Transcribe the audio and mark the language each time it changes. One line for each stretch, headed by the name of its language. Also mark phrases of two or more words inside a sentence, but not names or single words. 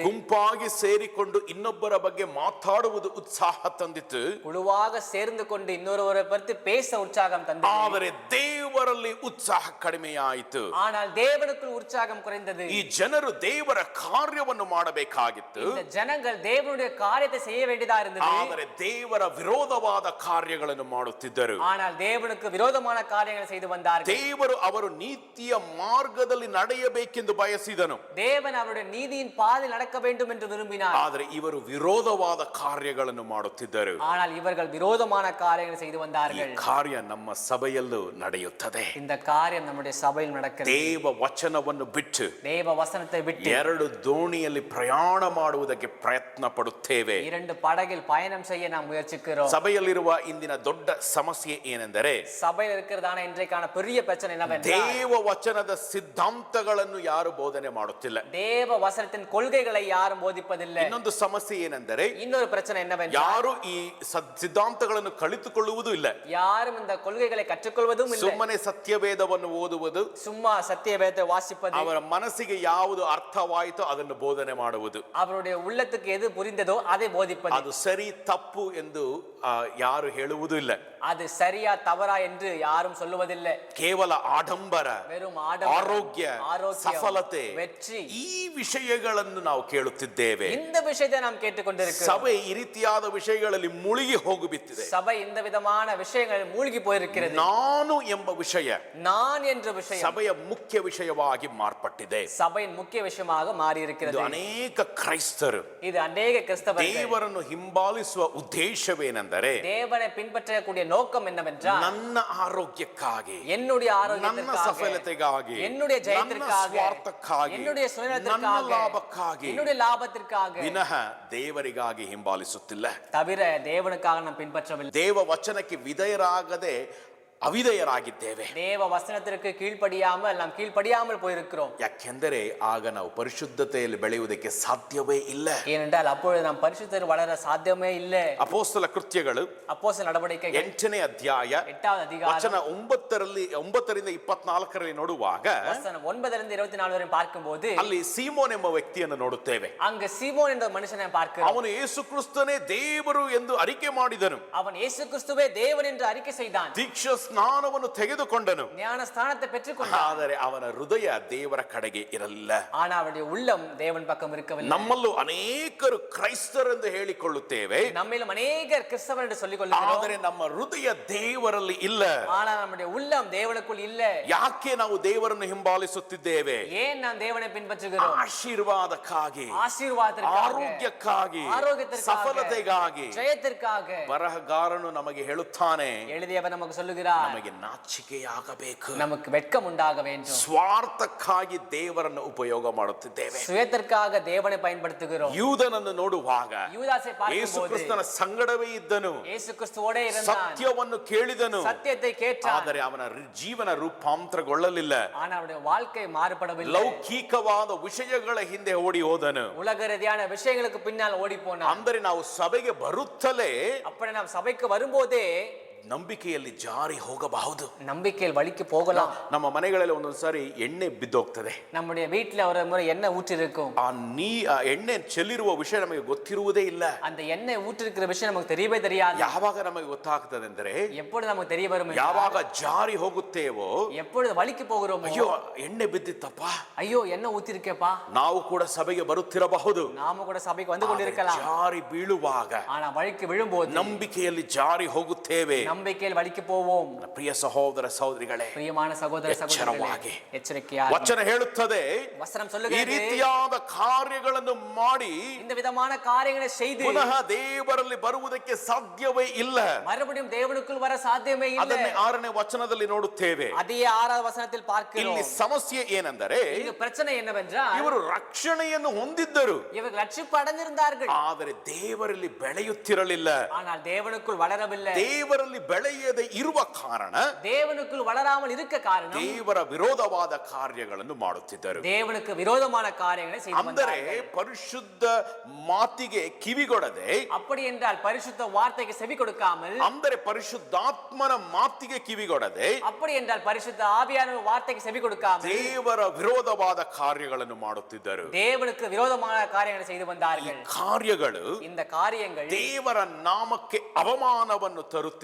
Kannada: ಗುಂಪಾಗಿ ಸೇರಿಕೊಂಡು ಇನ್ನೊಬ್ಬರ ಬಗ್ಗೆ ಮಾತಾಡುವುದು ಉತ್ಸಾಹ ತಂದಿತ್ತು.
Tamil: குழுவாக சேர்ந்து கொண்டு இன்னொருவரை பற்றி பேச உற்சாகம் தந்தது.
Kannada: ಆದರೆ ದೇವರಲ್ಲಿ ಉತ್ಸಾಹ ಕಡಿಮೆಯಾಯಿತು.
Tamil: ஆனால் தேவனுக்குள் உற்சாகம் குறைந்தது.
Kannada: ಈ ಜನರು ದೇವರ ಕಾರ್ಯವನ್ನು ಮಾಡಬೇಕಾಗಿತ್ತು.
Tamil: இந்த ஜனங்கள் தேவனுடைய காரியத்தை செய்ய வேண்டியதா இருந்தது.
Kannada: ಆದರೆ ದೇವರ ವಿರೋಧವಾದ ಕಾರ್ಯ ಕಾರ್ಯಗಳನ್ನು ಮಾಡುತ್ತಿದ್ದರು.
Tamil: ஆனால் தேவனுக்கு விரோதமான காரியங்களை செய்து வந்தார்கள்.
Kannada: ದೇವರು ಅವರು ನೀತಿಯ ಮಾರ್ಗದಲ್ಲಿ ನಡೆಯಬೇಕೆಂದು ಬಯಸಿದನು.
Tamil: தேவன் அவருடைய நீதியின் பாதையில் நடக்க வேண்டும் என்று விரும்பினார்.
Kannada: ಆದರೆ ಇವರು ವಿರೋಧವಾದ ಕಾರ್ಯಗಳನ್ನು ಮಾಡುತ್ತಿದ್ದರು.
Tamil: ஆனால் இவர்கள் விரோதமான காரியங்களை செய்து
Kannada: ಈ
Tamil: வந்தார்கள்.
Kannada: ಕಾರ್ಯ ನಮ್ಮ ಸಭೆಯಲ್ಲೂ ನಡೆಯುತ್ತದೆ.
Tamil: இந்த காரியம் நம்முடைய சபையில் நடக்கிறது.
Kannada: ದೇವ ವಚನವನ್ನು ಬಿಟ್ಟು
Tamil: தேவ வசனத்தை விட்டு
Kannada: ಎರಡು ದೋಣಿಯಲ್ಲಿ ಪ್ರಯಾಣ ಮಾಡುವುದಕ್ಕೆ ಪ್ರಯತ್ನ ಪಡುತ್ತೇವೆ.
Tamil: இரண்டு படகில் பயணம் செய்ய நாம் முயற்சிக்கிறோம்.
Kannada: ಸಭೆಯಲ್ಲಿರುವ ಇಂದಿನ ದೊಡ್ಡ ಸಮಸ್ಯೆ ಏನೆಂದರೆ
Tamil: சபையில் இருக்கிறதான இன்றைக்கான பெரிய பிரச்சனை என்னவென்றால்
Kannada: ದೇವ ವಚನದ ಸಿದ್ಧಾಂತಗಳನ್ನು ಯಾರು ಬೋಧನೆ ಮಾಡುತ್ತಿಲ್ಲ.
Tamil: தேவ வசனத்தின் கொள்கைகளை யாரும் போதிப்பதில்லை.
Kannada: ಇನ್ನೊಂದು ಸಮಸ್ಯೆ ಏನೆಂದರೆ
Tamil: இன்னொரு பிரச்சனை என்னவென்றால்
Kannada: ಯಾರು ಈ ಸಿದ್ಧಾಂತಗಳನ್ನು ಕಲಿತುಕೊಳ್ಳುವುದೂ ಇಲ್ಲ.
Tamil: யாரும் இந்த கொள்கைகளை கற்றுக்கொள்வதும் இல்லை.
Kannada: ಸುಮ್ಮನೆ ಸತ್ಯವೇದವನ್ನು ಓದುವುದು,
Tamil: சும்மா சத்தியவேதத்தை வாசிப்பது,
Kannada: ಅವರ ಮನಸ್ಸಿಗೆ ಯಾವುದು ಅರ್ಥವಾಯಿತೋ ಅದನ್ನು ಬೋಧನೆ ಮಾಡುವುದು,
Tamil: அவருடைய உள்ளத்துக்கு எது புரிந்ததோ அதை போதிப்பது.
Kannada: ಅದು ಸರಿ ತಪ್ಪು ಎಂದು ಯಾರು ಹೇಳುವುದೂ ಇಲ್ಲ.
Tamil: அது சரியா தவறா என்று யாரும் சொல்லுவதில்லை.
Kannada: ಕೇವಲ ಆಡಂಬರ,
Tamil: வெறும்
Kannada: ಆರೋಗ್ಯ, ಸಫಲತೆ,
Tamil: வெற்றி,
Kannada: ಈ ವಿಷಯಗಳನ್ನು ನಾವು ಕೇಳುತ್ತಿದ್ದೇವೆ.
Tamil: இந்த விஷயத்தை நாம் கேட்டுக்கொண்டிருக்கிறோம்.
Kannada: ಸಭೆ ಈ ರೀತಿಯಾದ ವಿಷಯಗಳಲ್ಲಿ ಮುಳುಗಿ ಹೋಗಿಬಿಟ್ಟಿದೆ.
Tamil: சபை இந்த விதமான விஷயங்கள் மூழ்கி போயிருக்கிறது.
Kannada: ನಾನು ಎಂಬ ವಿಷಯ
Tamil: நான் என்ற விஷயம்
Kannada: ಸಭೆಯ ಮುಖ್ಯ ವಿಷಯವಾಗಿ ಮಾರ್ಪಟ್ಟಿದೆ.
Tamil: சபையின் முக்கிய விஷயமாக மாறி இருக்கிறது.
Kannada: ಇದು ಅನೇಕ ಕ್ರೈಸ್ತರು
Tamil: இது ಅನೇಕ கிறிஸ்தவர்கள்
Kannada: ದೇವರನ್ನು ಹಿಂಬಾಲಿಸುವ ಉದ್ದೇಶವೇನೆಂದರೆ
Tamil: தேவனை பின்பற்றக்கூடிய நோக்கம் என்னவென்றால்
Kannada: ನನ್ನ ಆರೋಗ್ಯಕ್ಕಾಗಿ,
Tamil: என்னுடைய
Kannada: ನನ್ನ
Tamil: ஆரோக்கியத்திற்காக,
Kannada: ಸಫಲತೆಗಾಗಿ,
Tamil: என்னுடைய
Kannada: ನನ್ನ
Tamil: ஜெயத்திற்காக,
Kannada: ಸ್ವಾರ್ಥಕ್ಕಾಗಿ,
Tamil: என்னுடைய
Kannada: ನನ್ನ
Tamil: சுயநலத்திற்காக,
Kannada: ಲಾಭಕ್ಕಾಗಿ
Tamil: என்னுடைய லாபத்திற்காக
Kannada: ವಿನಃ ದೇವರಿಗಾಗಿ ಹಿಂಬಾಲಿಸುತ್ತಿಲ್ಲ.
Tamil: தவிர தேவனுக்காக நாம் பின்பற்றவில்லை.
Kannada: ದೇವ ವಚನಕ್ಕೆ ವಿಧೇಯರಾಗದೆ ಅವಿಧೇಯರಾಗಿದ್ದೇವೆ.
Tamil: தேவ வசனத்திற்கு கீழ்ப்படியாமல் நாம் கீழ்ப்படியாமல் போயிருக்கிறோம்.
Kannada: ಯಾಕೆಂದರೆ ಆಗ ನಾವು ಪರಿಶುದ್ಧತೆಯಲ್ಲಿ ಬೆಳೆಯುವುದಕ್ಕೆ ಸಾಧ್ಯವೇ ಇಲ್ಲ.
Tamil: ஏனென்றால் அப்பொழுது நாம் பரிசுத்தர் வளர சாத்தியமே இல்லை.
Kannada: ಅಪೊಸ್ತಲ ಕೃತ್ಯಗಳು
Tamil: அப்போஸ்தலர் நடவடிக்கைகள்
Kannada: 8ನೇ ಅಧ್ಯಾಯ
Tamil: 8வது அதிகாரம்
Kannada: ವಚನ 9ರಿಂದ 24ರಲ್ಲಿ ನೋಡುವಾಗ
Tamil: வசனம் 9 24 வரை பார்க்கும்போது
Kannada: ಅಲ್ಲಿ ಸೀಮೋನ್ ಎಂಬ ವ್ಯಕ್ತಿಯನ್ನು ನೋಡುತ್ತೇವೆ.
Tamil: அங்கு சீமோன் என்ற மனுஷனை பார்க்கிறோம்.
Kannada: ಅವನು ಯೇಸು ಕ್ರಿಸ್ತನೇ ದೇವರು ಎಂದು ಅರಿಕೆ ಮಾಡಿದನು.
Tamil: அவன் இயேசு கிறிஸ்துவே தேவன் என்று அறிக்கை செய்தான்.
Kannada: ದೀಕ್ಷಾ ಸ್ನಾನವನ್ನು ತೆಗೆದುಕೊಂಡನು.
Tamil: ஞான ஸ்நானத்தை பெற்றுக்கொண்டான்.
Kannada: ಆದರೆ ಅವನ ಹೃದಯ ದೇವರ ಕಡೆಗೆ ಇರಲಿಲ್ಲ.
Tamil: ஆனா அவருடைய உள்ளம் தேவன் பக்கம் இருக்கவில்லை.
Kannada: ನಮ್ಮಲ್ಲೂ ಅನೇಕರು ಕ್ರೈಸ್ತರೆಂದು ಹೇಳಿಕೊಳ್ಳುತ್ತೇವೆ,
Tamil: நம்மிலும் அநேகர் கிறிஸ்தவர் என்று சொல்லிக் கொள்கிறோம்.
Kannada: ಆದರೆ ನಮ್ಮ ಹೃದಯ ದೇವರಲ್ಲಿ ಇಲ್ಲ.
Tamil: ஆனா நம்முடைய உள்ளம் தேவனுக்குள் இல்லை.
Kannada: ಯಾಕೆ ನಾವು ದೇವರನ್ನು ಹಿಂಬಾಲಿಸುತ್ತಿದ್ದೇವೆ?
Tamil: ஏன் நாம் தேவனை பின்பற்றுகிறோம்?
Kannada: ಆಶೀರ್ವಾದಕ್ಕಾಗಿ,
Tamil: ஆசீர்வாதத்திற்காக,
Kannada: ಆರೋಗ್ಯಕ್ಕಾಗಿ,
Tamil: ஆரோக்கியத்திற்காக,
Kannada: ಸಫಲತೆಗಾಗಿ.
Tamil: ஜெயத்திற்காக
Kannada: ಬರಹಗಾರನು ನಮಗೆ ಹೇಳುತ್ತಾನೆ,
Tamil: எழுதியவர் நமக்கு சொல்லுகிறார்,
Kannada: ನಮಗೆ ನಾಚಿಕೆಯಾಗಬೇಕು.
Tamil: நமக்கு வெட்கம் உண்டாக வேண்டும்.
Kannada: ಸ್ವಾರ್ಥಕ್ಕಾಗಿ ದೇವರನ್ನು ಉಪಯೋಗ ಮಾಡುತ್ತಿದ್ದೇವೆ.
Tamil: சுயத்திற்காக தேவனை பயன்படுத்துகிறோம்.
Kannada: ಯೂದನನ್ನು ನೋಡುವಾಗ
Tamil: யூதாசை
Kannada: ಯೇಸು
Tamil: பார்க்கும்போது
Kannada: ಕ್ರಿಸ್ತನ ಸಂಗಡವೇ ಇದ್ದನು,
Tamil: இயேசு கிறிஸ்துவோடே இருந்தான்,
Kannada: ಸತ್ಯವನ್ನು ಕೇಳಿದನು,
Tamil: சத்தியத்தை கேட்டான்.
Kannada: ಆದರೆ ಅವನ ಜೀವನ ರೂಪಾಂತರಗೊಳ್ಳಲಿಲ್ಲ.
Tamil: ஆனா அவருடைய வாழ்க்கை மாறுபடவில்லை.
Kannada: ಲೌಕಿಕವಾದ ವಿಷಯಗಳ ಹಿಂದೆ ಓಡಿ ಹೋದನು.
Tamil: உலக ரீதியான விஷயங்களுக்கு பின்னால் ஓடி போனான்.
Kannada: ಅಂದರೆ ನಾವು ಸಭೆಗೆ ಬರುತ್ತಲೇ
Tamil: அப்படி நாம் சபைக்கு வரும்போதே
Kannada: ನಂಬಿಕೆಯಲ್ಲಿ ಜಾರಿ ಹೋಗಬಹುದು.
Tamil: நம்பிக்கையில் வழிக்கு போகலாம்.
Kannada: ನಮ್ಮ ಮನೆಗಳಲ್ಲಿ ಒಂದೊಂದು ಸಾರಿ ಎಣ್ಣೆ ಬಿದ್ದೋಗ್ತದೆ.
Tamil: நம்முடைய வீட்டுல ஒரு முறை எண்ணெய் ஊற்றி இருக்கும்.
Kannada: ಆ ಎಣ್ಣೆ ಚೆಲ್ಲಿರುವ ವಿಷಯ ನಮಗೆ ಗೊತ್ತಿರುವುದೇ ಇಲ್ಲ.
Tamil: அந்த எண்ணெய் ஊற்றிருக்கிற விஷயம் நமக்கு தெரியவே தெரியாது.
Kannada: ಯಾವಾಗ ನಮಗೆ ಗೊತ್ತಾಗ್ತದೆ ಅಂದರೆ
Tamil: எப்பொழுது நமக்கு தெரிய வரும்,
Kannada: ಯಾವಾಗ ಜಾರಿ ಹೋಗುತ್ತೇವೋ,
Tamil: எப்பொழுது வழிக்கு போகிறோமோ,
Kannada: ಅಯ್ಯೋ ಎಣ್ಣೆ ಬಿದ್ದಿತ್ತಪ್ಪ,
Tamil: ஐயோ எண்ணெய் ஊத்திருக்கேப்பா,
Kannada: ನಾವು ಕೂಡ ಸಭೆಗೆ ಬರುತ್ತಿರಬಹುದು.
Tamil: நாம கூட சபைக்கு வந்து கொண்டிருக்கலாம்.
Kannada: ಜಾರಿ ಬೀಳುವಾಗ
Tamil: ஆனா வழிக்கு விழும்போது
Kannada: ನಂಬಿಕೆಯಲ್ಲಿ ಜಾರಿ ಹೋಗುತ್ತೇವೆ.
Tamil: நம்பிக்கையில் வழிக்கு போவோம்.
Kannada: ಪ್ರಿಯ ಸಹೋದರ ಸಹೋದರಿಗಳೇ,
Tamil: பிரியமான சகோதர சகோதரிகளே,
Kannada: ಎಚ್ಚರವಾಗಿ.
Tamil: எச்சரிக்கையாக
Kannada: ವಚನ ಹೇಳುತ್ತದೆ,
Tamil: வசனம்
Kannada: ಈ
Tamil: சொல்லுகிறது,
Kannada: ರೀತಿಯಾದ ಕಾರ್ಯಗಳನ್ನು ಮಾಡಿ
Tamil: இந்த விதமான காரியங்களை செய்து
Kannada: ಪುನಃ ದೇವರಲ್ಲಿ ಬರುವುದಕ್ಕೆ ಸಾಧ್ಯವೇ ಇಲ್ಲ.
Tamil: மறுபடியும் தேவனுக்குள் வர சாத்தியமே இல்லை.
Kannada: ಅದನ್ನೇ 6ನೇ ವಚನದಲ್ಲಿ ನೋಡುತ್ತೇವೆ.
Tamil: அதே 6வது வசனத்தில்
Kannada: ಇಲ್ಲಿ
Tamil: பார்க்கிறோம்.
Kannada: ಸಮಸ್ಯೆ ಏನೆಂದರೆ,
Tamil: இங்கு பிரச்சனை என்னவென்றால்
Kannada: ಇವರು ರಕ್ಷಣೆಯನ್ನು ಹೊಂದಿದ್ದರು,
Tamil: இவர்கள் ரட்சிப்பு அடைந்திருந்தார்கள்,
Kannada: ಆದರೆ ದೇವರಲ್ಲಿ ಬೆಳೆಯುತ್ತಿರಲಿಲ್ಲ.
Tamil: ஆனால் தேவனுக்குள் வளரவில்லை.
Kannada: ದೇವರಲ್ಲಿ ಬೆಳೆಯದೆ ಇರುವ ಕಾರಣ
Tamil: தேவனுக்குள் வளராமல் இருக்க காரணம்
Kannada: ದೇವರ ವಿರೋಧವಾದ ಕಾರ್ಯಗಳನ್ನು ಮಾಡುತ್ತಿದ್ದರು.
Tamil: தேவனுக்கு விரோதமான காரியங்களை செய்து
Kannada: ಅಂದರೆ
Tamil: வந்தார்கள்.
Kannada: ಪರಿಶುದ್ಧ ಮಾತಿಗೆ ಕಿವಿಗೊಡದೆ,
Tamil: அப்படி என்றால் பரிசுத்த வார்த்தைக்கு செவி கொடுக்காமல்,
Kannada: ಅಂದರೆ ಪರಿಶುದ್ಧಾತ್ಮನ ಮಾತಿಗೆ ಕಿವಿಗೊಡದೆ,
Tamil: அப்படி என்றால் பரிசுத்த ஆவியான வார்த்தைக்கு செவி கொடுக்காமல்
Kannada: ದೇವರ ವಿರೋಧವಾದ ಕಾರ್ಯಗಳನ್ನು ಮಾಡುತ್ತಿದ್ದರು.
Tamil: தேவனுக்கு விரோதமான காரியங்களை செய்து
Kannada: ಈ
Tamil: வந்தார்கள்.
Kannada: ಕಾರ್ಯಗಳು
Tamil: இந்த காரியங்கள்
Kannada: ದೇವರ ನಾಮಕ್ಕೆ ಅವಮಾನವನ್ನು ತರುತ್ತಿತ್ತು.